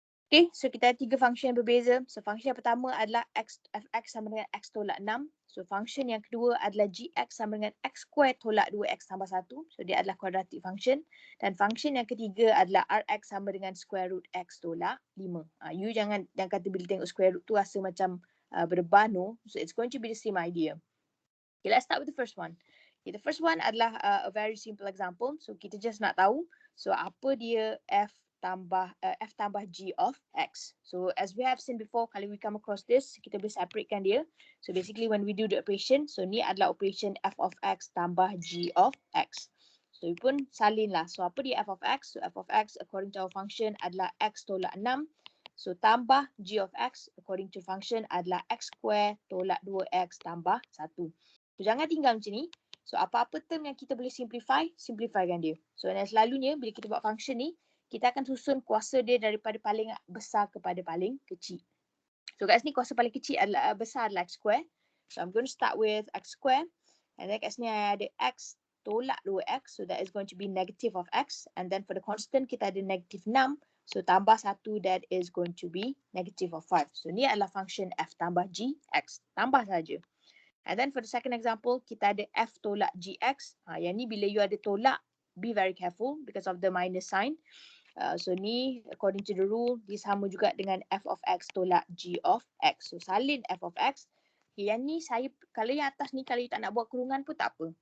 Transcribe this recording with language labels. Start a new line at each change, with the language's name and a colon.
Malay: Okay, so kita ada 3 function yang berbeza. So function yang pertama adalah fx sama dengan x tolak 6. So function yang kedua adalah gx sama dengan x square tolak 2x tambah 1. So dia adalah quadratic function. Dan function yang ketiga adalah rx sama dengan square root x tolak 5. You jangan kata bila tengok square root tu rasa macam berdebar, no.
English: So it's going to be the same idea. Okay, let's start with the first one.
Malay: Okay,
English: the first one
Malay: adalah
English: a very simple example.
Malay: So kita just nak tahu, so apa dia f tambah g of x. So
English: as we have seen before,
Malay: kalau we come across this, kita boleh separatekan dia. So basically
English: when we do the operation,
Malay: so ni adalah operation f of x tambah g of x. So you pun salin lah. So apa dia f of x? So f of x according to our function adalah x tolak 6. So tambah g of x according to function adalah x square tolak 2x tambah 1. So jangan tinggal macam ni. So apa-apa term yang kita boleh simplifykan dia. So dan selalunya bila kita buat function ni, kita akan susun kuasa dia daripada paling besar kepada paling kecil. So kat sini kuasa paling kecil adalah besar adalah x square.
English: So I'm going to start with x square. And then
Malay: kat sini ada x tolak 2x.
English: So that is going to be negative of x. And then for the constant
Malay: kita ada negative 6.
English: So tambah 1 that is going to be negative of 5.
Malay: So ni adalah function f tambah g x. Tambah saja.
English: And then for the second example,
Malay: kita ada f tolak gx. Yang ni bila you ada tolak,
English: be very careful because of the minus sign.
Malay: So ni
English: according to the rule,
Malay: dia sama juga dengan f of x tolak g of x. So salin f of x. Okay, yang ni saya, kalau yang atas ni kalau you tak nak buat kurungan pun tak apa.